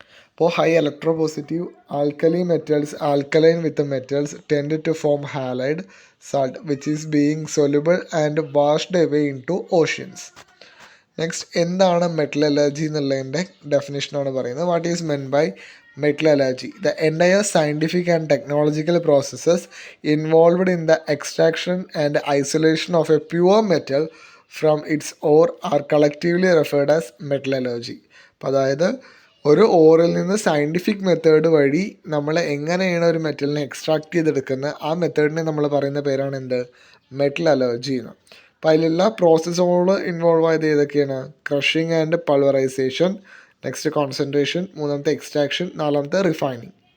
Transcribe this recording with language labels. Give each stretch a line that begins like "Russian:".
English: അപ്പോൾ high electropositive alkali metals alkaline with metals tend to form halide salt which is being soluble and washed away in to oceans.
Malayalam: Next എന്താണ് metallurgy എന്നുള്ളതിൻ്റെ ഡെഫിനിഷനാണ് പറയുന്നത്.
English: What is meant by metallurgy, the entire scientific and technological processes involved in the extraction and isolation of a pure metal from its ore are collectively referred as metallurgy.
Malayalam: അപ്പോൾ അതായത് ഒരു ഓറിൽ നിന്ന് scientific method വഴി നമ്മൾ എങ്ങനെയാണ് ഒരു മെറ്റലിനെ extract ചെയ്തെടുക്കുന്നത്, ആ മെത്തേഡിനെ നമ്മൾ പറയുന്ന പേരാണ് എന്ത്, മെറ്റലർജി എന്ന്. അപ്പോൾ അതിലുള്ള പ്രോസസ്സുകൾ ഇൻവോൾവ് ആയത് ഏതൊക്കെയാണ്, crushing and pulverisation, next concentration, മൂന്നാമത്തെ എക്സ്ട്രാക്ഷൻ, നാലാമത്തെ റിഫൈനിങ്.